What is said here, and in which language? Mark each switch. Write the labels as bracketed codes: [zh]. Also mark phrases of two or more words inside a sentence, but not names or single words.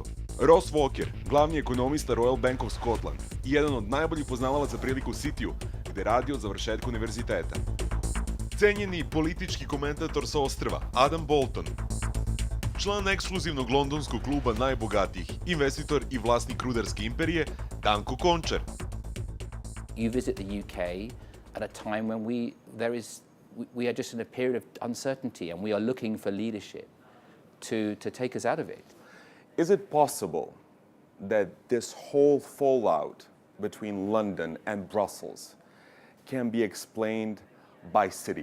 [sr] Ross Walker, glavni ekonomista Royal Bank of Scotland i jedan od najboljih poznavalaca priliku u Cityju, gde radi od završetka univerziteta. Cenjeni politički komentator sa ostrva, Adam Bolton. Član ekskluzivnog londonskog kluba najbogatijih, investitor i vlasnik rudarske imperije, Danko Končar. [en] You visit the UK at a time when we are just in a period of uncertainty and we are looking for leadership to take us out of it. Is it possible that this whole fallout between London and Brussels can be explained by City?